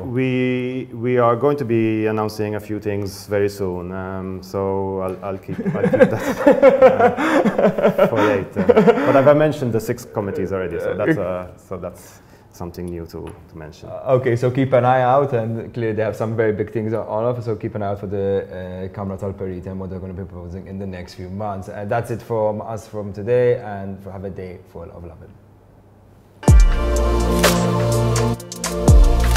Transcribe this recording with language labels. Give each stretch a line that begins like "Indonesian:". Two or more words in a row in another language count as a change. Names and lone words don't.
English: We are going to be announcing a few things very soon, so I'll keep that for later. But I've mentioned the 6 committees already, so that's something new to mention. Okay, so keep an eye out, and clearly they have some very big things on offer, so keep an eye out for the Kamra tal-Periti and what they're going to be proposing in the next few months. That's it from us from today, and have a day full of love.